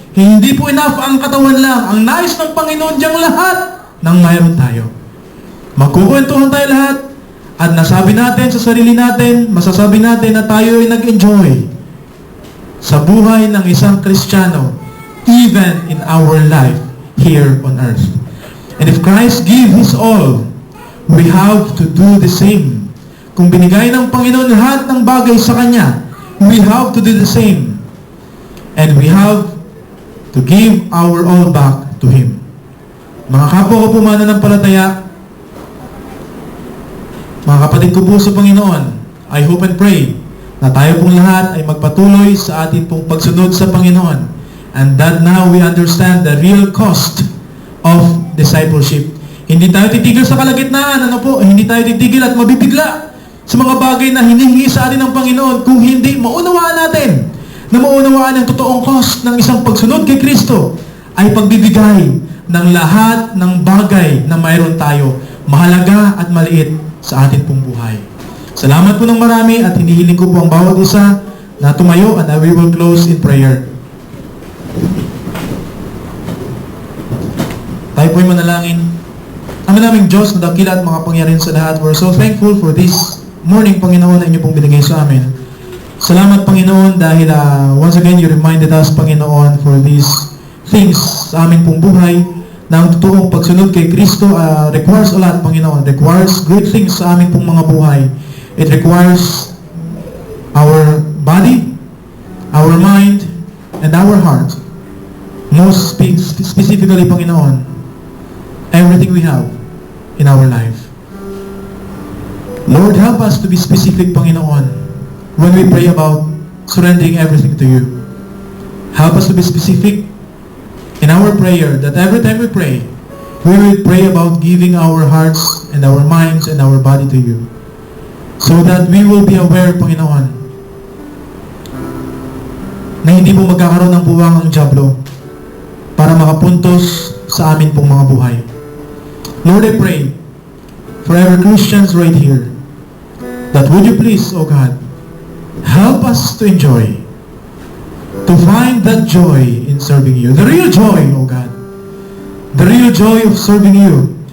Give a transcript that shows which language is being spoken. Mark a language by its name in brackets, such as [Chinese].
[Filipino] Hindi po enough ang katawan lang. Ang nais ng Panginoon diyang lahat ng mayroon tayo. Magkukwentuhan tayo lahat at nasabi natin sa sarili natin, masasabi natin na tayo ay nag-enjoy sa buhay ng isang Kristiyano, [English] even in our life here on earth. And if Christ gave His all, we have to do the same. [Filipino] Kung binigay ng Panginoon lahat ng bagay sa Kanya, [English] we have to do the same. And we have to give our all back to Him. [Filipino] Mga kapwa ko po mananampalataya, mga kapatid ko po sa Panginoon, [English] I hope and pray [Filipino] na tayo pong lahat ay magpatuloy sa ating pong pagsunod sa Panginoon. [English] And that now we understand the real cost of discipleship. [Filipino] Hindi tayo titigil sa kalagitnaan, hindi tayo titigil at mabibigla sa mga bagay na hinihingi sa atin ng Panginoon kung hindi maunawaan natin na maunawaan ang totoong cost ng isang pagsunod kay Kristo ay pagbibigay ng lahat ng bagay na mayroon tayo, mahalaga at maliit sa atin pong buhay. Salamat po ng marami at hinihiling ko po ang bawat isa na tumayo [English] and we will close in prayer. [Filipino] Tayo po'y manalangin. Ama naming Diyos na dakila at mga pangyarihan sa lahat, [English] we're so thankful for this morning, [Filipino] Panginoon, na inyo pong binigay sa amin. Salamat, Panginoon, dahil [English] once again, you reminded us, [Filipino] Panginoon, [English] for these things [Filipino] sa amin pong buhay, na ang totoong pagsunod kay Kristo [English] requires a lot, [Filipino] Panginoon. [English] Requires great things [Filipino] sa amin pong mga buhay. [English] It requires our body, our mind, and our heart. Most specifically, Panginoon, everything we have in our life. Lord, help us to be specific, Panginoon, when we pray about surrendering everything to you. Help us to be specific in our prayer, that every time we pray, we will pray about giving our hearts and our minds and our body to you. So that we will be aware, [Filipino] Panginoon, na hindi po magkakaroon ng buwang ang dyablo para makapuntos sa amin pong mga buhay. [English] Lord, I pray for every Christians right here, that would you please, O God, help us to enjoy, to find that joy in serving you. The real joy, O God. The real joy of serving you.